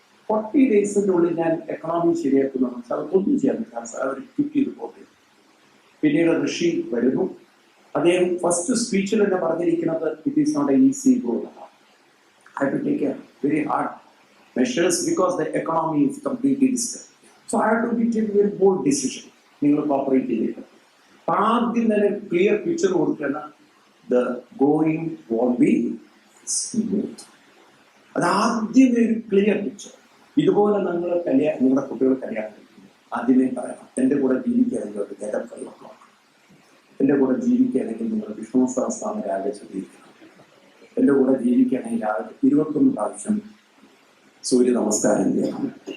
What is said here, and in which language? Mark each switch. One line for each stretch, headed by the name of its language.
Malayalam: 40 days ഞാൻ economy ശരിയാക്കുന്നു അത് ഒന്നും ചെയ്യാൻ പറ്റില്ല, അവർ ക്വിറ്റ് ചെയ്ത് പോകുന്നത്. പിന്നീട് ഋഷി വരുന്നു, അദ്ദേഹം ഫസ്റ്റ് സ്പീച്ചിൽ തന്നെ പറഞ്ഞിരിക്കുന്നത്
English: It is not a easy go. I have to take a very hard measures because the economy is completely disturbed. So I have to be taking a very bold decision.
Malayalam: നിങ്ങൾ cooperate ചെയ്തിട്ട് ആദ്യം തന്നെ clear picture കൊടുക്കുകയാണ്,
English: The going won't be smooth.
Malayalam: അത് ആദ്യമേ ഒരു clear picture. ഇതുപോലെ നിങ്ങളുടെ കുട്ടികൾ കല്യാണം കഴിക്കുന്നു, ആദ്യമേ പറയണം, എൻ്റെ കൂടെ ജീവിക്കുകയാണെങ്കിൽ ഒരു ഗെറ്റർ 5 o'clock, എൻ്റെ കൂടെ ജീവിക്കുകയാണെങ്കിൽ നിങ്ങൾ വിഷ്ണു സഹസ്രനാമം രാവിലെ ചൊല്ലിയിരിക്കണം, എൻ്റെ കൂടെ ജീവിക്കുകയാണെങ്കിൽ രാവിലെ 21 പ്രാവശ്യം സൂര്യ നമസ്കാരം ചെയ്യണം.